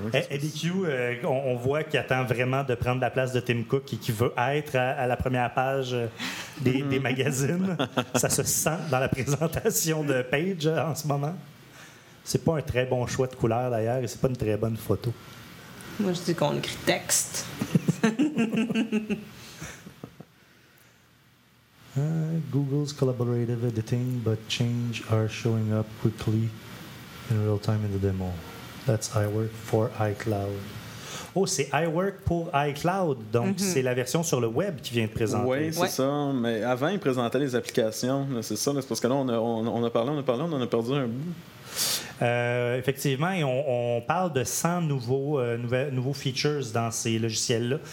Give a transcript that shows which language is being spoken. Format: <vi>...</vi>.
<fr>Eddie Q, on voit qu'il attend vraiment de prendre la place de Tim Cook et qu'il veut être à la première page des magazines. Ça se sent dans la présentation de Page en ce moment. C'est pas un très bon choix de couleur d'ailleurs et c'est pas une très bonne photo. Moi je dis qu'on écrit texte.</fr> <en>Google's collaborative editing, but change are showing up quickly in real time in the demo. That's iWork for iCloud.</en> <fr>Oh, c'est iWork pour iCloud. Donc, c'est la version sur le web qui vient de présenter. Oui, c'est ça. Mais avant, ils présentaient les applications. C'est ça. C'est parce que là, on a parlé, on en a perdu un bout. Effectivement, et on parle de 100 nouveaux features dans ces logiciels-là.</fr>